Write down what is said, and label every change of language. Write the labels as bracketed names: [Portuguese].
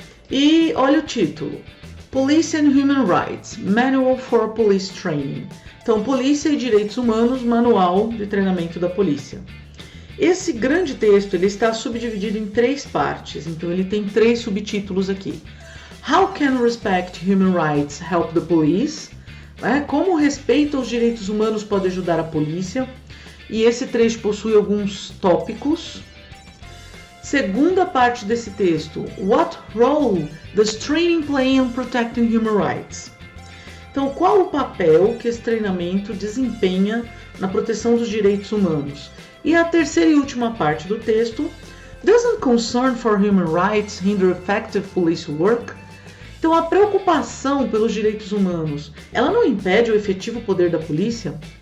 [Portuguese] E olha o título: Police and Human Rights, Manual for Police Training. Então, Polícia e Direitos Humanos, Manual de Treinamento da Polícia. Esse grande texto ele está subdividido em 3 partes, então ele tem 3 subtítulos aqui. [English] How can respect human rights help the police? [Portuguese] Como o respeito aos direitos humanos pode ajudar a polícia? E esse trecho possui alguns tópicos. Segunda parte desse texto, [English] What role does training play in protecting human rights? [Portuguese] Então, qual o papel que esse treinamento desempenha na proteção dos direitos humanos? E a terceira e última parte do texto, [English] Doesn't concern for human rights hinder effective police work? [Portuguese] Então, a preocupação pelos direitos humanos, ela não impede o efetivo poder da polícia?